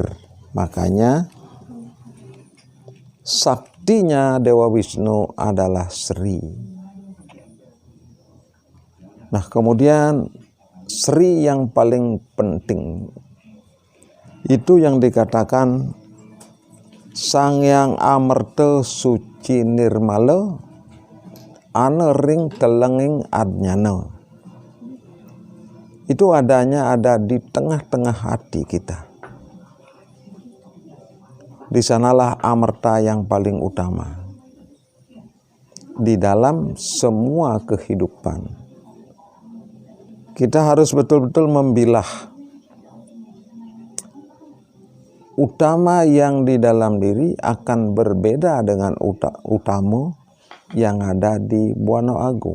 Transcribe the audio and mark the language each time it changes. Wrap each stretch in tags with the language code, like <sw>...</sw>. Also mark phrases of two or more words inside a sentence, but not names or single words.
<id>Makanya saktinya Dewa Wisnu adalah Sri. Nah, kemudian Sri yang paling penting itu yang dikatakan</id> <kaw>Sang Hyang Amerta Suci Nirmala Ana Ring Telenging Adnyana.</kaw> <id>Itu adanya ada di tengah-tengah hati kita. Di sanalah amerta yang paling utama. Di dalam semua kehidupan. Kita harus betul-betul membilah utama yang di dalam diri akan berbeda dengan utama yang ada di Buana Agung.</id>